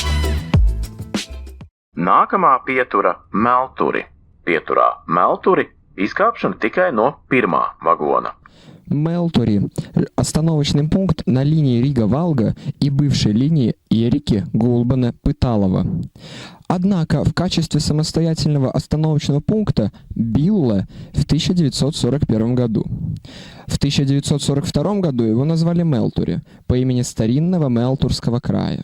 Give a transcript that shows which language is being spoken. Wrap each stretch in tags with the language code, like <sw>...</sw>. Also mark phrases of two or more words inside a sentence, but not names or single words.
<lv>Nākamā pietura - Melturi. Pieturā Melturi Izkāpšana tikai no pirmā vagona.</lv> <ru>Мелтори – остановочный пункт на линии Рига-Валга и бывшей линии Ерики-Гулбена-Пыталова. Однако в качестве самостоятельного остановочного пункта Билла в 1941 году. В 1942 году его назвали Мелтори по имени старинного Мелтурского края.</ru>